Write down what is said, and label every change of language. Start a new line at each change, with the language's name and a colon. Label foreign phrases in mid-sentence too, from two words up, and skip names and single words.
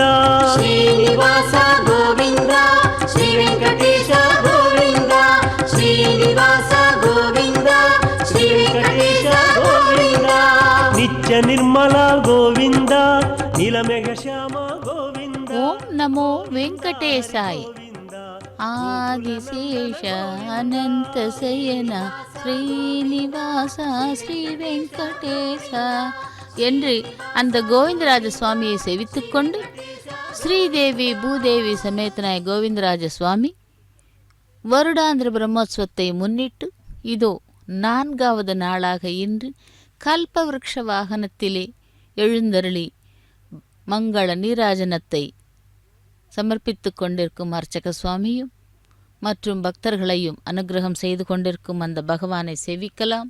Sanskrit: ಶ್ರೀನಿವಾಸ ಗೋವಿಂದ ಶ್ರೀ ವೆಂಕಟೇಶ ಗೋವಿಂದ ಶ್ರೀನಿವಾಸ ಗೋವಿಂದ ಶ್ರೀ ವೆಂಕಟೇಶ ಗೋವಿಂದ ನಿತ್ಯ ನಿರ್ಮಲ ಗೋವಿಂದ ನೀಲಮೇಘ ಶ್ಯಾಮ ಗೋವಿಂದ ಓಂ ನಮೋ ವೆಂಕಟೇಶಾಯ.
Tamil: ஆதிசேஷ அனந்த சயன ஸ்ரீனிவாச ஸ்ரீ வெங்கடேசா என்று அந்த கோவிந்தராஜ சுவாமியை செவித்துக்கொண்டு ஸ்ரீதேவி பூதேவி சமேதனாய கோவிந்தராஜ சுவாமி வருடாந்திர பிரம்மோற்சவத்தை முன்னிட்டு இதோ 4வது நாளாக இன்று கல்பவருஷ வாகனத்திலே எழுந்தருளி மங்கள நீராஜனத்தை சமர்ப்பித்து கொண்டிருக்கும் அர்ச்சக சுவாமியும் மற்றும் பக்தர்களையும் அனுகிரகம் செய்து கொண்டிருக்கும் அந்த பகவானை சேவிக்கலாம்.